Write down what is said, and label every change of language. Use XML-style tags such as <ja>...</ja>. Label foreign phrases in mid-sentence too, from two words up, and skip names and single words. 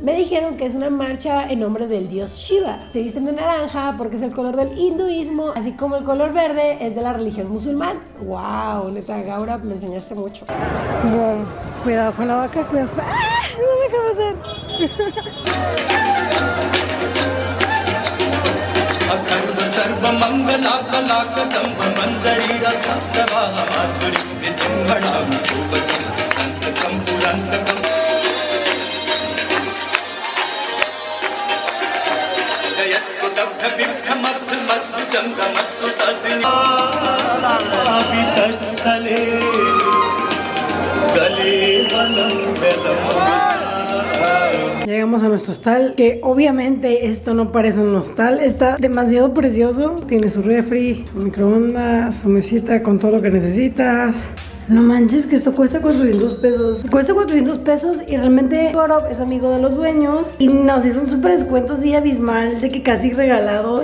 <es>Me dijeron que es una marcha en nombre del dios Shiva. Se visten de naranja porque es el color del hinduismo, así como el color verde es de la religión musulmán. ¡Wow! Neta, Garup, me enseñaste mucho. Wow. Cuidado con la vaca, cuidado. ¡Ah! No me acabo de hacer.</es> <sa>अखंड सर्व मंगला कला कदम्ब मंजरी रस प्रवाह माधुरी विजृंभणं भूपतिष्ठन्तं पुरन्तकम् जयत्कुदग्ध बिभ्रमग्ध मध्य चन्द्रमस्सु सदिनी आवितस्थले गले वनं वेदम्.</sa> <es>Llegamos a nuestro hostal, que obviamente esto no parece un hostal, está demasiado precioso. Tiene su refri, su microondas, su mesita con todo lo que necesitas. No manches, que esto cuesta 400 pesos. Cuesta 400 pesos y realmente Gaurav es amigo de los dueños y nos hizo un súper descuento así abismal, de que casi regalado.</es>